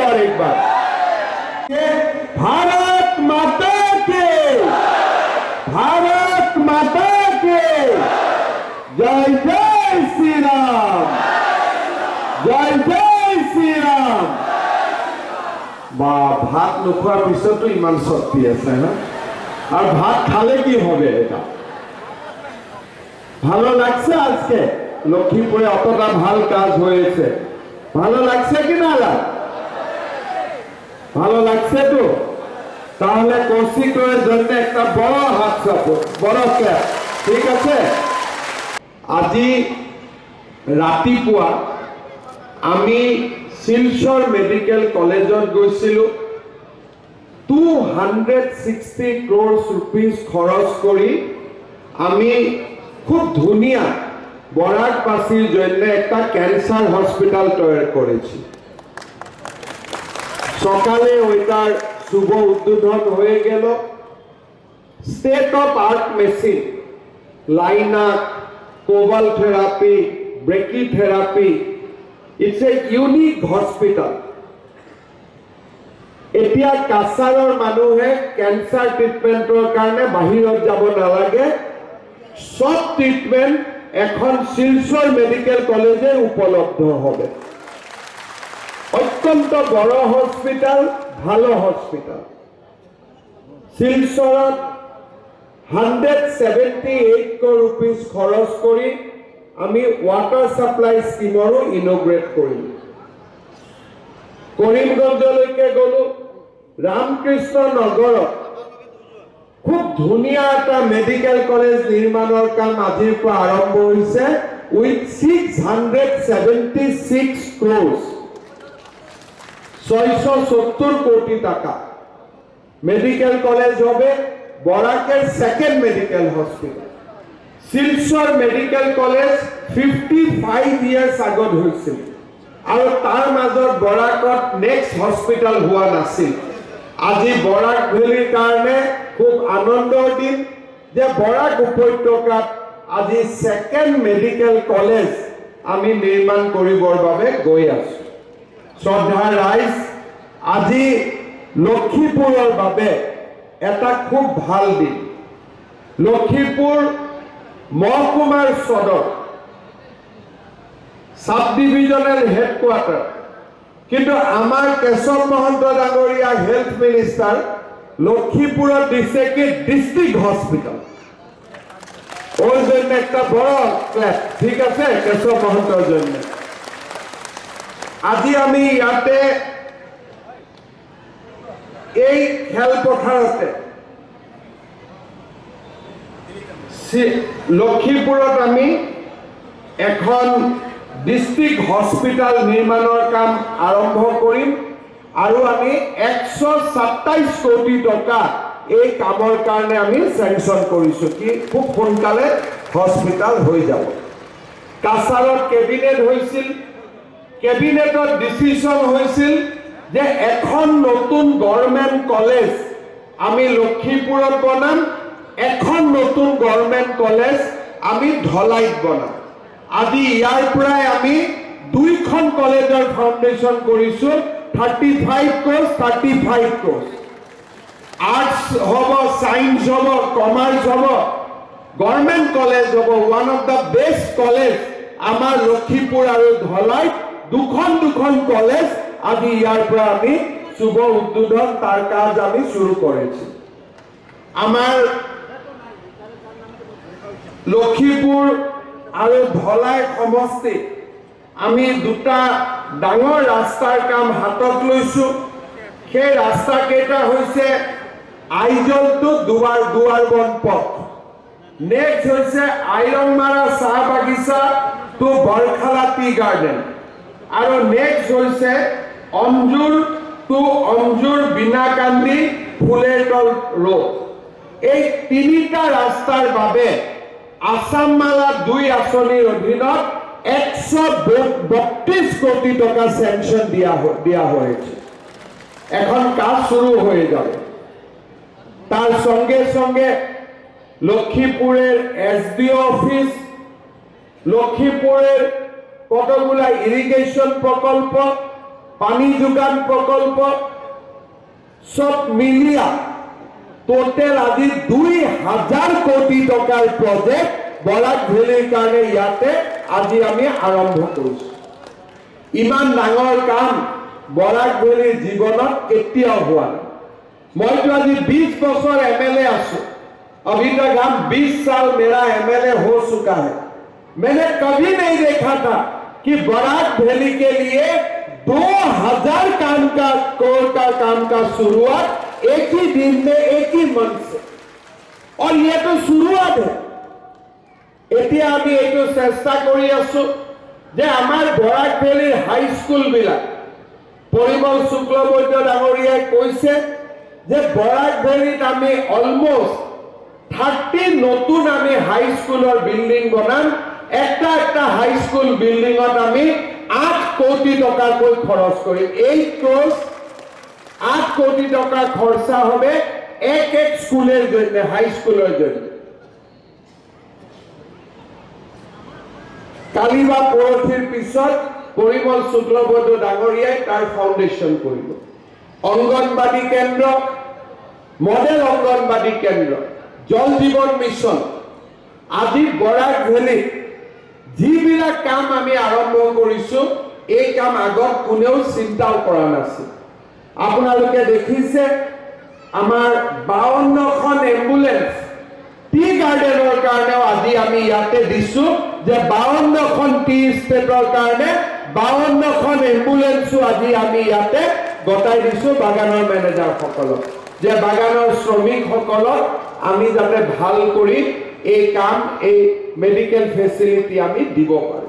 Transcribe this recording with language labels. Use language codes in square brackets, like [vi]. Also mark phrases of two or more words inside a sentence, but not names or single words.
[hi] और एक बार भारत माता के, भारत माता के जय जय श्री राम, जय जय श्री राम। [as] भात নোখোৱাৰ পিছতো ইমান শক্তি আছে না, [bn] আর ভাত খালে কি হবে? এটা ভালো লাগছে আজকে লক্ষ্মীপুরে অতটা ভাল কাজ হয়েছে, ভালো লাগছে কি না? ভালো লাগছে তো? তাহলে কৌশিকের জন্য একটা বড় হাত চাপড়, বড় ক্ল্যাপ, ঠিক আছে? [as] আজি রাতিপুৱা আমি শিলচৰ মেডিকেল কলেজত গৈছিলো। [bn] 260 [en] crores rupees [as] খরচ কৰি আমি খুব ধুনিয়া [bn] বরাকবাসীর জন্য একটা ক্যান্সার হসপিটাল তৈরি করেছি। সকালে ওইটার শুভ উদ্বোধন হয়ে গেল। [en] State of art machine, LINAC, cobalt therapy, brachy therapy, it's a unique hospital. [as] এতিয়া কাছাৰৰ মানুহে ক্যান্সার ট্রিটমেন্টৰ কাৰণে বাহিৰত যাব নালাগে, [bn] সব ট্রিটমেন্ট এখন শিলচর মেডিকেল কলেজে উপলব্ধ হবে। অত্যন্ত বড় হসপিটাল, ভালো হসপিটাল। [as] শিলচৰত 178 [en] crore rupees [as] খরচ কৰি আমি [en] water supply [as] স্কিমৰো ইনোগ্রেট কৰিলো। কৰিমগঞ্জলৈকে গলো, রামকৃষ্ণ নগৰত খুব ধুনিয়া এটা মেডিকেল কলেজ নির্মাণৰ কাম আজিৰ পৰা আৰম্ভ হৈছে উইথ 676 crores, 670 কোটি টাকা। [bn] মেডিকেল কলেজ হবে বরাকের [en] second medical hospital. [as] শিলচর মেডিকেল কলেজ 55 ইয়ার্স আগত হৈছিল আৰু তাৰ মাজত বরাকত [en] next hospital [as] হোৱা নাছিল। আজি বরাক ভ্যালিৰ কাৰণে খুব আনন্দৰ দিন যে বরাক উপত্যকাত আজি [en] second medical college [as] আমি নিৰ্মাণ কৰিবৰ বাবে গৈ আছো। শ্ৰদ্ধা ৰাইজ, আজি লক্ষীপুৰৰ বাবে এটা খুব ভাল দিন। লক্ষীপুৰ মহকুমাৰ সদৰ, [en] sub divisional headquarter, [as] কিন্তু আমার কেশৱ মহন্ত ডাঙৰীয়া [en] health minister [as] লক্ষীপুরত দিছে কি [en] district hospital. [bn] ওর জন্য একটা বড় ক্লাস, ঠিক আছে? [as] কেশৱ মহন্তৰ জন্য আজি আমি ইয়াতে এই খেলপথাৰতে লক্ষীপুরত আমি এখন [en] district hospital [as] নির্মাণৰ কাম আৰম্ভ কৰিম আৰু আমি 127 কোটি টকা এই কামৰ কাৰণে আমি স্যাংশন কৰিছো কি খুব সোনকালে হসপিটাল হৈ যাব। কাছাৰত কেবিনেট হৈছিল, কেবিনেটত ডিসিশন হৈছিল যে এখন নতুন [en] government college [as] আমি লক্ষীপুৰত বনাম, এখন নতুন [en] government college [as] আমি ধলাইত বনাম। আজি ইয়াৰ পৰাই আমি দুইখন কলেজৰ ফাউন্ডেশন কৰিছো। 35 crores, 35 crores। আর্টস হব, সায়েন্স হব, কমার্স হব, [en] government college [as] হব, [en] one of the best college [as] আমার লক্ষীপুর আর ধলাইত দুখন দুখন কলেজ আজি ইয়াৰ পৰা আমি শুভ উদ্বোধন [bn] তার কাজ আমি শুরু করেছি। [as] আমার লক্ষীপুর আর ধলাই সমষ্টি আমি দুটা ডাঙৰ ৰাস্তাৰ কাম হাতত লৈছো। সেই ৰাস্তা কেইটা হৈছে আইজল টু দুৱাৰবন পথ, নেক্সট হৈছে আইৰংমাৰা চাহ বাগিচা টু বৰখালা [en] tea garden, [as] আৰু নেক্সট হৈছে অঞ্জুৰ টু অঞ্জুৰ বিনাকান্দি ফুলেৰতল ৰোড, এই তিনিটা ৰাস্তাৰ বাবে আসাম মালা 2 আঁচনিৰ অধীনত 132 কোটি টাকা স্যাংশন দিয়া হয়েছে। [bn] এখন কাজ শুরু হয়ে যাবে। তার সঙ্গে সঙ্গে লক্ষ্মীপুরের এসডিও অফিস, লক্ষ্মীপুরের কতগুলা ইরিগেশন প্রকল্প, পানি যোগান প্রকল্প সব মিলিয়া টোটেল আজি 2000 কোটি টাকার প্রজেক্ট বরাক ভেলির [as] কারণে ইয়াতে আজি আমি আরম্ভ কৰিছো। ইমান ডাঙৰ কাম বরাক ভেলির জীবনত কেতিয়াও হোৱা নাই। মইতো আজি 20 বছৰ এমএলএ আছো, [hi] अभी तक हम 20 साल मेरा एमएलए हो चुका है। मैंने कभी नहीं देखा था कि बराक वैली के लिए 2000 करोड़ का काम का शुरुआत एक ही दिन में एक ही मंथ से, और ये तो शुरुआत है। [as] এতিয়া আমি এইটো চেষ্টা কৰি আছো যে আমাৰ বৰাক ভেলিৰ [en] high school [as] বিলাক, পৰিমল শুক্লবৈদ্য ডাঙৰীয়াই কৈছে যে বরাক ভেলিত আমি অলমোস্ট 30 নতুন আমি [en] high school building [as] বনাম। একটা [en] high school building [as] আমি 8 কোটি টাকাকৈ খৰচ কৰিম। [bn] 8 কোটি টাকা খরচা হবে এক স্কুলের জন্য, [en] high school [bn] জন্য। [as] কালি বা পৰহিৰ পিছত পৰিমল শুক্লবৈদ্য ডাঙৰীয়াই তাৰ ফাউণ্ডেশ্যন কৰিব। অঙ্গনবাড়ী কেন্দ্র, মডেল অঙ্গনবাড়ী কেন্দ্র, জল জীবন মিশন, আজি বরাক ভেলিত যিবিলাক কাম আমি আৰম্ভ কৰিছো, এই কাম আগত কোনেও চিন্তাও কৰা নাছিল। আপোনালোকে দেখিছে আমাৰ 52খন এম্বুলেন্স [en] tea garden [as] কাৰণেও আজি আমি ইয়াতে দিছো, যে 52খন [en] tea estate [as] কাৰণে 52খন এম্বুলেন্সো আজি আমি ইয়াতে গতাই দিছো বাগানৰ মেনেজাৰ সকলক, যে বাগানৰ শ্ৰমিক সকলক আমি যাতে ভাল কৰি এই কাম, এই [en] medical facility [as] আমি দিব পাৰো।